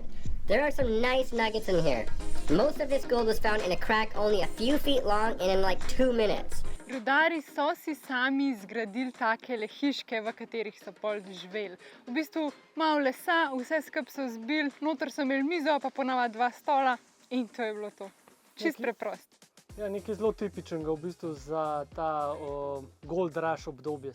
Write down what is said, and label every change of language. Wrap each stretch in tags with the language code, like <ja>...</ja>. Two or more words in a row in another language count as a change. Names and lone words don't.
<en>There are some nice nuggets in here. Most of this gold was found in a crack only a few feet long and in like 2 minutes.</en> <sl>Rudarji so si sami zgradili take hiške, v katerih so pol živeli. V bistvu malo lesa, vse skupaj so zbili, noter so imeli mizo, pa ponavadi 2 stola in to je bilo to. Čist preprosto. Ja, nekaj zelo tipičnega v bistvu za ta</sl> <en>gold rush</en> <sl>obdobje.</sl>